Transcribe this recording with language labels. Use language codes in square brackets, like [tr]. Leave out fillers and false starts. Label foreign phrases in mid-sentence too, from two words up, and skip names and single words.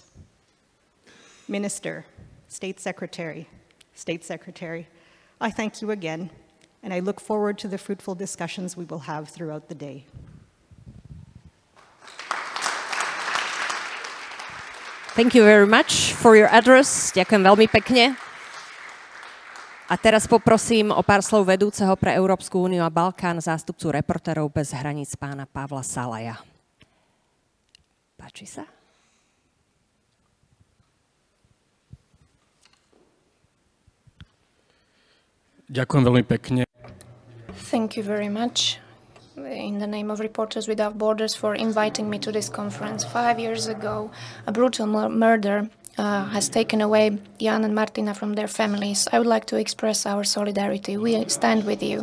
[en] Minister, State Secretary, I thank you again, and I look forward to the fruitful discussions we will have throughout the day. Thank you very much for your address. [sk] Ďakujem veľmi pekne. A teraz poprosím o pár slov vedúceho pre Európsku úniu a Balkán, zástupcu Reportérov bez hraníc pána Pavla Salaja. Páči sa? Ďakujem veľmi pekne. [en] Thank you very much in the name of Reporters Without Borders for inviting me to this conference. 5 years ago, a brutal murder has taken away Jan and Martina from their families. I would like to express our solidarity. We stand with you.